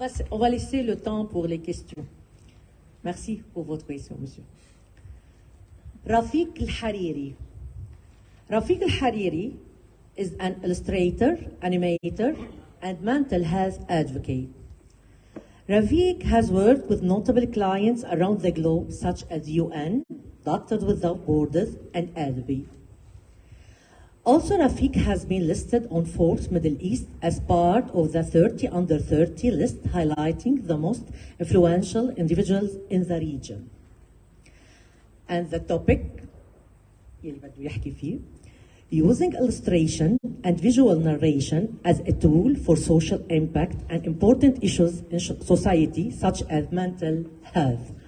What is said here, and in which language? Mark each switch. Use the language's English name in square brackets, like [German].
[French] On va laisser le temps pour les questions. Merci pour votre question, monsieur. [English] Rafiq Al-Hariri. Rafiq Al-Hariri is an illustrator, animator, and mental health advocate. Rafiq has worked with notable clients around the globe, such as UN, Doctors Without Borders, and Adobe. Also, Rafiq has been listed on Forbes Middle East as part of the 30 under 30 list, highlighting the most influential individuals in the region. And the topic [Arabic] يلي بده يحكي فيه, [English] using illustration and visual narration as a tool for social impact and important issues in society such as mental health.